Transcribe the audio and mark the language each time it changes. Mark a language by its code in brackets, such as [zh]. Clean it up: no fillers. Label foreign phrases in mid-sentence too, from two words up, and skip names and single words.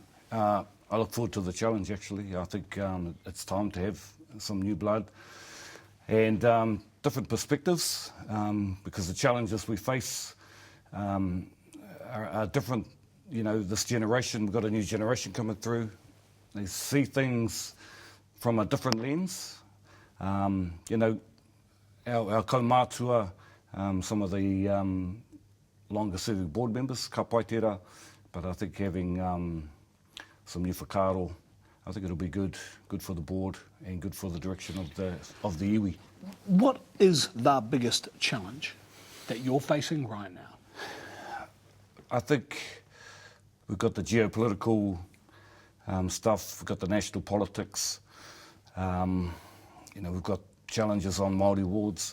[en] I look forward to the challenge, actually. I think it's time to have some new blood and different perspectives, because the challenges we face are different. You know, this generation, we've got a new generation coming through. They see things from a different lens. Our kaumātua, some of the longer serving board members, [mi] ka pai tērā, [en] but I think having some new whakaaro, I think it'll be good for the board and good for the direction of the iwi. What is the biggest challenge that you're facing right now? I think we've got the geopolitical stuff, we've got the national politics, we've got challenges on Māori wards.